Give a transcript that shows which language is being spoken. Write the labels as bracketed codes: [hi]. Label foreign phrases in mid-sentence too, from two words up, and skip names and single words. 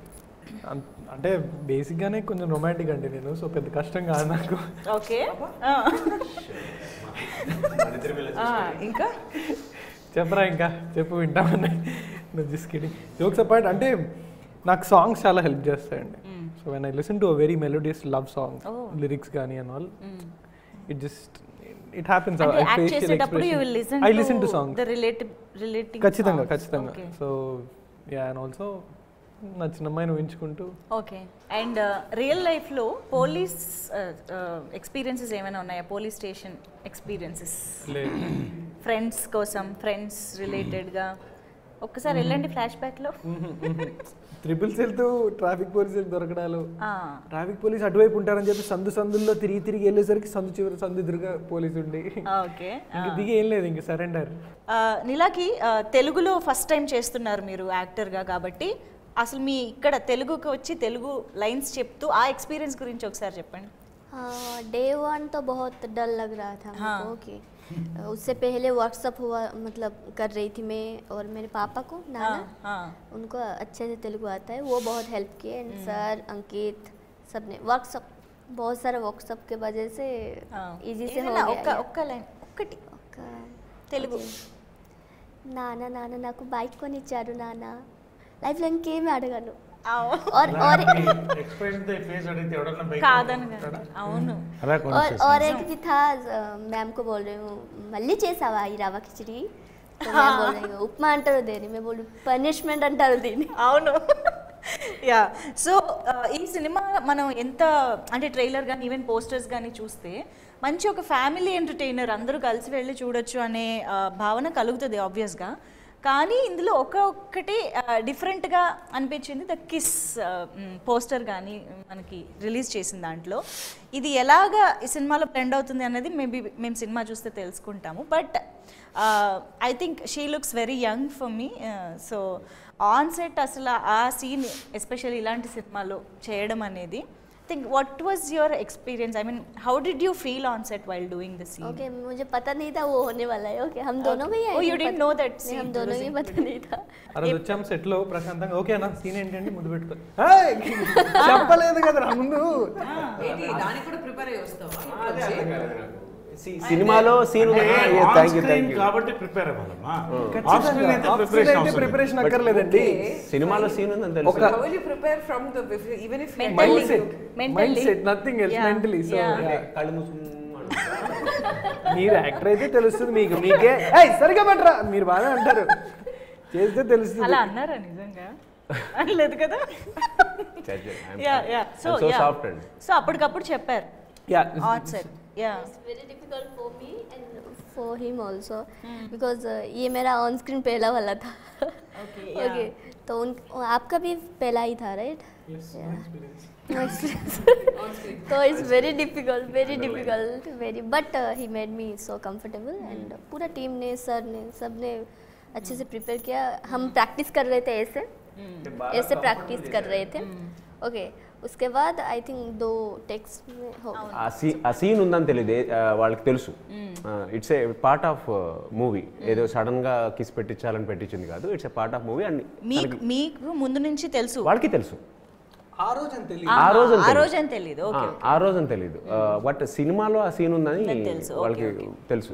[te] అంటే బేసిక్గానే కొంచెం రొమాంటిక్ అండి నేను, సో పెద్ద కష్టం కాదు నాకు. ఓకే, ఇంకా చెప్పరా? ఇంకా చెప్పు, వింటామని. [en] Just kidding, jokes apart. [te] అంటే నాకు సాంగ్స్ చాలా హెల్ప్ చేస్తాయండి. [en] So when I listen to a very melodious love song, [te] లిరిక్స్ కానీ [en] and all, it just it happens. I listen to songs ఖచ్చితంగా. So ya, and also [te] నచ్చిన అమ్మాయిని ఊహించుకుంటూ. [en] Okay, and real life police experiences [te] ఏమైనా ఉన్నాయా? [en] police station experiences friends [te] కోసం, [en] friends related [te] ఒక్కసారి వెళ్ళండి [en] flash back. [te] ట్రిపుల్స్ వెళ్తూ [en] traffic police [te] దొరకడాలు, [en] traffic police [te] అటువైపు ఉంటారని చెప్పి సందుల్లో తిరిగి వెళ్ళేసరికి సందు ఎదురుగా పోలీసు ఉండి దిగి ఏం లేదు, ఇంక సరెండర్. నీలాకి తెలుగులో [en] first time [te] చేస్తున్నారు మీరు యాక్టర్గా కాబట్టి, అసలు మీ ఇక్కడ తెలుగుకి వచ్చి తెలుగు లైన్స్ చెప్తూ ఆ ఎక్స్పీరియన్స్ గురించి ఒకసారి చెప్పండి. [hi] डे 1 तो बहुत डर लग रहा था हमको कि उससे पहले व्हाट्सअप हुआ, मतलब कर रही थी मैं और मेरे पापा को, नाना उनको अच्छे से तेलुगु आता है, वो बहुत हेल्प किए. [en] and sir, [hi] अंकित, सब ने व्हाट्सअप, बहुत सारा व्हाट्सअप के वजह से इजी से हो गया. [te] ఒక్క లైన్ ఒక్కటి తెలుగు. నానా నానా నాకు బైక్ కొనిచ్చారు నానా, లైఫ్ లో ఇంకేమి అడగను. [hi] और एक भी था, मैम को बोल रही हूँ [te] మళ్ళీ చేసావా ఈ రవ్వ కిచడి, [hi] बोल रही हूँ [te] ఉప్మా అంటారు దేని, మేము బోల్ పనిష్మెంట్ అంటారు దీన్ని. అవును, యా. సో ఈ సినిమా మనం ఎంత అంటే ట్రైలర్ కానీ [en] even posters [te] కానీ చూస్తే మంచి ఒక [en] family entertainer, [te] అందరూ కలిసి వెళ్ళి చూడొచ్చు అనే భావన కలుగుతుంది ఆబ్వియస్గా. కానీ ఇందులో ఒక్కటి డిఫరెంట్గా అనిపించింది, [en] the kiss poster [te] కానీ మనకి రిలీజ్ చేసిన దాంట్లో. ఇది ఎలాగా ఈ సినిమాలో బ్లెండ్ అవుతుంది అనేది మేము సినిమా చూస్తే తెలుసుకుంటాము. [en] But I think she looks very young for me. [te] సో [en] on set [te] అసలు ఆ సీన్ ఎస్పెషల్లీ ఇలాంటి సినిమాలో చేయడం అనేది, [en] think what was your experience? I mean, how did you feel on set while doing the scene? [hi] Okay, मुझे पता नहीं था वो होने वाला है. Okay, हम दोनों में ही [en] oh you didn't know that scene? [hi] हम दोनों में पता नहीं था. [te] అరే వచ్చాం సెట్ లో ప్రశాంతంగా, ఓకే అన్న సీన్ ఏంటంటే ముందు పెట్టుకో, చెప్పలేదు కదా ముందు. దానికి కూడా ప్రిపేర్ అయ్యి వస్తావా? సినిమాలో సీన్ కాబట్టి ప్రిపేర్ అవ్వాలమ్మా. ప్రిపరేషన్ అక్కర్లేదండి, సినిమాలో సీన్ ఉందని తెలుసు. [en] How will you prepare from the even if mindset, nothing else, mentally. So [te] కళ్ళు మూసుకుని మీరు యాక్టర్ అయితే తెలుస్తుంది మీకు, మీకే సరిగా పట్టరా మీరు బాగా అంటారు, చేస్తే తెలుస్తుంది. అలా అన్నారా నిజంగా? అనలేదు కదా. సో అప్పటికప్పుడు చెప్పారు [en] on set. Yeah, it's very difficult for me and for him also because [hi] ये मेरा ऑन स्क्रीन पहला वाला था. Okay, तो आपका भी पहला ही था, राइट? [en] No experience. So it's very difficult, very. But he made me so comfortable and [hi] पूरा टीम ने, सर ने, सब ने अच्छे से प्रिपेयर किया. हम प्रैक्टिस कर रहे थे ऐसे प्रैक्टिस कर रहे थे. ओके, उसके बाद [en] I think [hi] 2 टेक्स में हो गया. [te] ఆ సీన్ ఉందని తెలియదు వాళ్ళకి తెలుసు. [en] It's a part of movie. [te] ఏదో సడన్ గా కిస్ పెట్టించాలని పెట్టించింది కాదు. [en] It's a part of movie. And [te] మీకు ముందు నుంచి తెలుసు? వాళ్ళకి తెలుసు. ఆ రోజు అని తెలియదు. ఆ రోజు అని తెలియదు. బట్ సినిమాలో ఆ సీన్ ఉందని వాళ్ళకి తెలుసు.